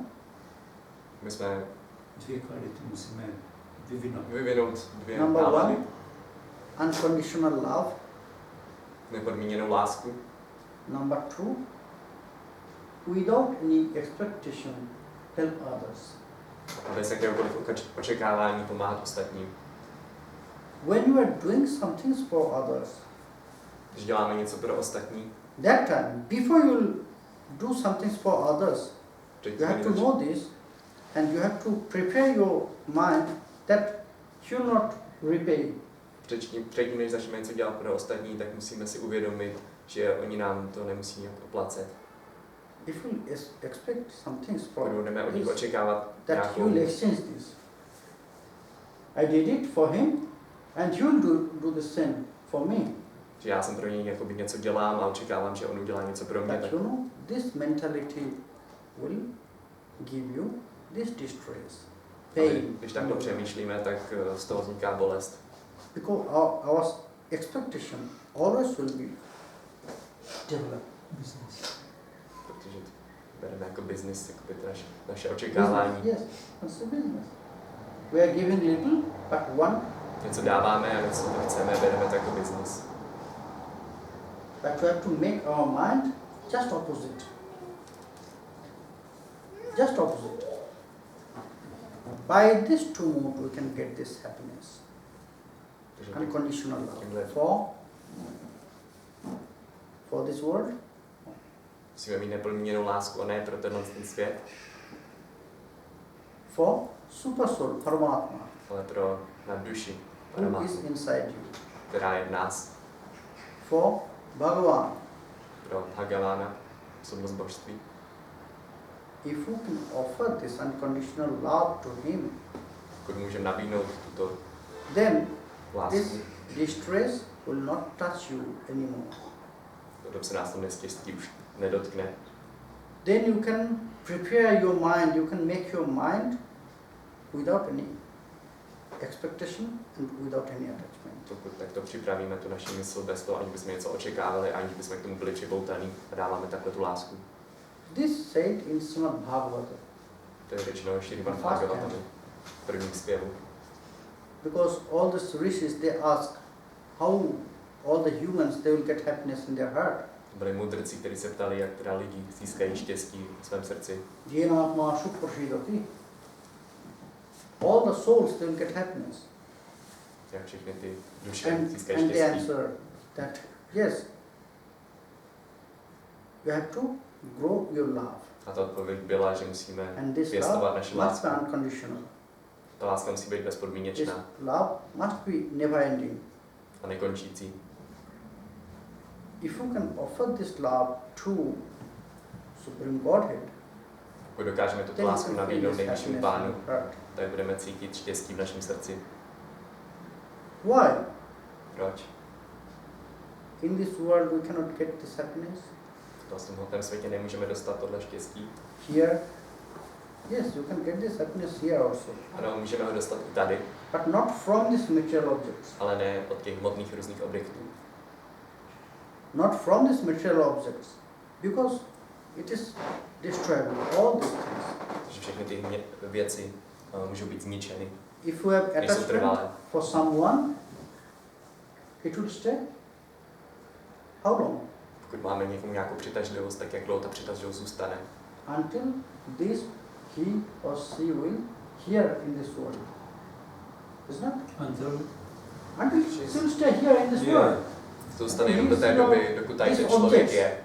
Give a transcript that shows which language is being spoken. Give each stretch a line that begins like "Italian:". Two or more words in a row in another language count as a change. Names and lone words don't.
Czech: My jsme Dvě kvality musíme vyvinout. vyvinout dvě
English: Number
Czech: nálady.
English: unconditional love.
Czech: Nepodmíněnou lásku.
English: Number two, without any expectation, help others.
Czech: A bez jakéhokoliv očekávání pomáhat ostatním.
English: When you are doing some things for others,
Czech: Když děláme něco pro ostatní,
English: that time, before you do some things for others, you have to know this and you have to prepare your mind that you not repay.
Czech: předtím, než začneme něco dělat pro ostatní, tak musíme si uvědomit, že oni nám to nemusí nějak oplacet.
English: If you expect some things
Czech: Pokud
English: for
Czech: budeme od nich
English: this,
Czech: očekávat
English: that you
Czech: nějakou...
English: will exchange this. I did it for him and you'll do the same for me.
Czech: Že já jsem pro něj jakoby něco dělám a očekávám, že on udělá něco pro mě.
English: But
Czech: Tak
English: you know, this mentality will give you this distress, pain.
Czech: když takhle přemýšlíme, tak z toho vzniká bolest.
English: Because our expectation always will be developed.
Czech: Protože to bereme jako business, jakoby to naše očekávání.
English: Business, yes, it's a business. We are giving little, but one,
Czech: Něco dáváme a něco to chceme, bereme to jako business.
English: but we have to make our mind just opposite. Just opposite. By this two modes we can get this happiness.
Czech: Takže
English: Unconditional love.
Czech: tímhle
English: For this world,
Czech: musíme mít nepodmíněnou lásku a ne pro ten svět,
English: for super soul, Paramatma,
Czech: ale pro na duši,
English: who is
Czech: Paramatmu,
English: inside you.
Czech: která je v nás,
English: For Bhagavan,
Czech: pro Bhagavana, osobnost božství.
English: if you can offer this unconditional love to him,
Czech: Pokud můžeme nabídnout tuto
English: then
Czech: lásku,
English: this distress will not touch you anymore.
Czech: potom se nás to neštěstí už nedotkne.
English: Then you can prepare your mind, you can make your mind without any expectation and without any attachment.
Czech: Pokud takto připravíme tu naši mysl bez toho, aniž bychom něco očekávali, aniž bychom k tomu byli připoutaní a dáváme takhle tu lásku.
English: This said in Srimad Bhagavata.
Czech: To je řečeno v Šrimad Bhagavatam v prvním zpěvu.
English: Because all the rishis, they ask how all the humans, they will get happiness in their heart.
Czech: Byli mudrci, kteří se ptali, jak teda lidi získají štěstí v svém srdci.
English: All the souls, they will get happiness.
Czech: Jak všechny ty duše získají
English: And they
Czech: štěstí.
English: answer that, yes, you have to grow your love.
Czech: A ta odpověď byla, že musíme
English: And this
Czech: pěstovat
English: love
Czech: naši
English: must
Czech: lásku.
English: be unconditional.
Czech: Ta láska musí být
English: This
Czech: bezpodmínečná
English: love must be never ending.
Czech: a nekončící.
English: If you can offer this love to Supreme Godhead,
Czech: Pokud dokážeme tuto
English: then you
Czech: lásku
English: can feel
Czech: nabídnout
English: this
Czech: nejvyššímu
English: happiness in
Czech: pánu,
English: your heart.
Czech: tak budeme cítit štěstí v našem srdci.
English: Why?
Czech: Proč?
English: In this world we cannot get this happiness.
Czech: V tomhle světě nemůžeme dostat tohle štěstí.
English: Here, yes, you can get this happiness here also.
Czech: Ano, můžeme ho dostat i tady,
English: But not from these material objects.
Czech: ale ne od těch hmotných různých objektů.
English: Not from these material objects. Because it is destroyable, all these things.
Czech: Takže všechny ty věci můžou být zničeny.
English: If you have
Czech: Nejsou
English: attachment
Czech: trvalé.
English: for someone, it will stay. How long?
Czech: Pokud máme někomu nějakou přitažlivost, tak jak dlouho ta přitažlivost zůstane.
English: Until this he or she will here in this world. Isn't it? Until Until she will stay here in this world.
Czech: Zůstane jenom do té doby, dokud tady ten člověk je.